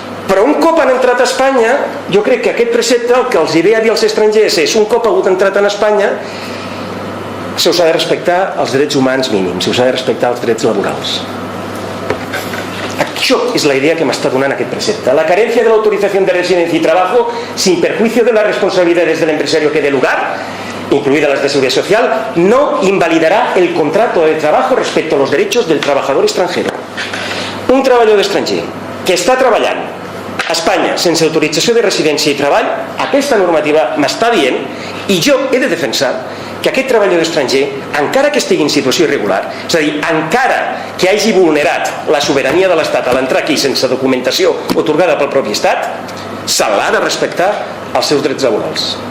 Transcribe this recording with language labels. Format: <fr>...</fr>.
<ca>Però un cop han entrat a Espanya, jo crec que aquest precepte el que els ve a dir als estrangers és: un cop hagut entrat en Espanya, se us ha de respectar els drets humans mínims, se us ha de respectar els drets laborals. Això és la idea que m'està donant aquest precepte.</ca> <es>La carencia de la autorización de residencia y trabajo, sin perjuicio de las responsabilidades del empresario que dé lugar, incluidas las de seguridad social, no invalidará el contrato de trabajo respecto a los derechos del trabajador extranjero.</es> <ca>Un treballador estranger que està treballant a Espanya sense autorització de residència i treball, aquesta normativa m'està dient, i jo he de defensar, que aquest treballador estranger, encara que estigui en situació irregular, és a dir, encara que hagi vulnerat la sobirania de l'Estat a l'entrar aquí sense documentació otorgada pel propi Estat, se l'ha de respectar els seus drets laborals.</ca>